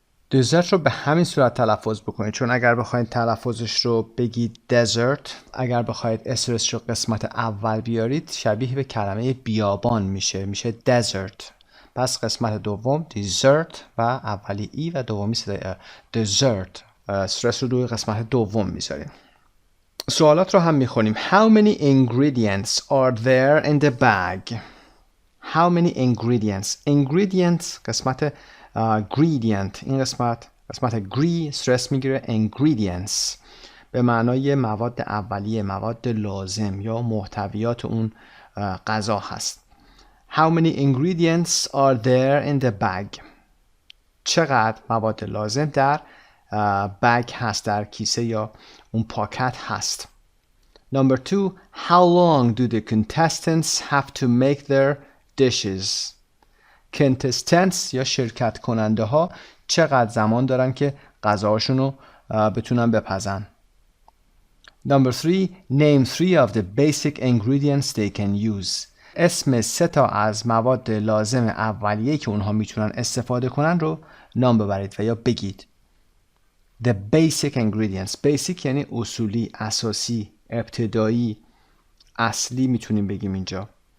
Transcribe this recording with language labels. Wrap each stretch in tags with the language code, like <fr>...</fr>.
<fa>دیزرت رو به همین صورت تلفظ بکنید، چون اگر بخواید تلفظش رو بگید دزرت، اگر بخواید اسرش رو قسمت اول بیارید شبیه به کلمه بیابان میشه دزرت. پس قسمت دوم دیزرت و اولی ای و دومی صدای دزرت. استرس رو روی قسمت دوم میذاریم. سوالات رو هم میخونیم.</fa> <en>How many ingredients are there in the bag? How many ingredients?</en> <fa>Ingredient قسمت gradient، این قسمت گری استرس میگیره. ingredients به معنای مواد اولیه، مواد لازم یا محتویات اون غذا هست.</fa> <en>How many ingredients are there in the bag?</en> <fa>چقدر مواد لازم در بگ هست، در کیسه یا اون پاکت هست.</fa> <en>Number 2. How long do the contestants have to make their dishes?</en> <fa>contestants یا شرکت کننده ها چقدر زمان دارن که غذاهاشون رو بتونن بپزن.</fa> <en>Number 3. Name 3 of the basic ingredients they can use.</en> <fa>اسم 3 تا از مواد لازم اولیه که اونها میتونن استفاده کنن رو نام ببرید و یا بگید.</fa> <en>The basic ingredients.</en> <fa>basic یعنی اصولی، اساسی، ابتدایی، اصلی میتونیم بگیم اینجا.</fa>